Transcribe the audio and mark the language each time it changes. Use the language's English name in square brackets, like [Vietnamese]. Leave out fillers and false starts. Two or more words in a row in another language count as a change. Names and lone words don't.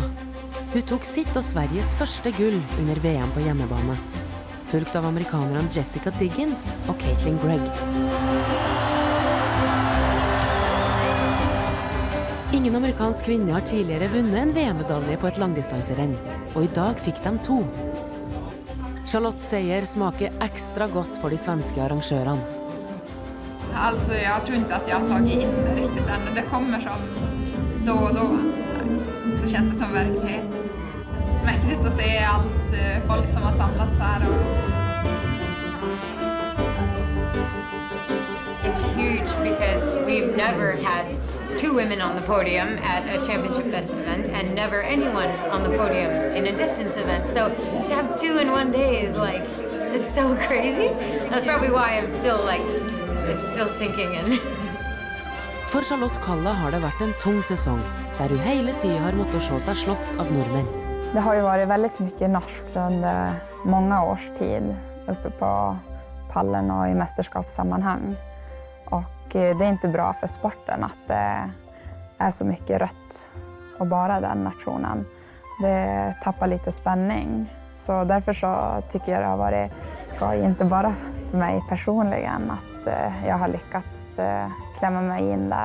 [Norwegian] Hun tok sitt og Sveriges første gull under VM på hjemmebane, fulgt av amerikanerne Jessica Diggins og Caitlin Gregg. Ingen amerikansk kvinne har tidligere vunnet en VM-medalje på et langdistanserenn, og i dag fikk de 2. Charlottes seier smaker ekstra godt for de svenske arrangørene. [Swedish] Alltså, jag tror inte att jag har tagit in det riktigt än. Det kommer som då och då. Så känns det som verklighet. Mäktigt att se allt folk som har samlats här. [English] It's huge because we've never had 2 women on the podium at a championship event and never anyone on the podium in a distance event. So to have 2 in one day is like, it's so crazy. That's probably why I'm still like, it's still sinking in. [Norwegian] For Charlotte Kalla har det vært en tung sesong, der hun hele tiden har måttet se seg slått av nordmenn. [Swedish] Det har ju varit väldigt mycket norskt under många års tid uppe på pallen och i mästerskapssammanhang. Och det är inte bra för sporten att det är så mycket rött och bara den nationen. Det tappar lite spänning. Så därför så tycker jag det har varit skoj, inte bara för mig personligen, att jag har lyckats klämma mig in där.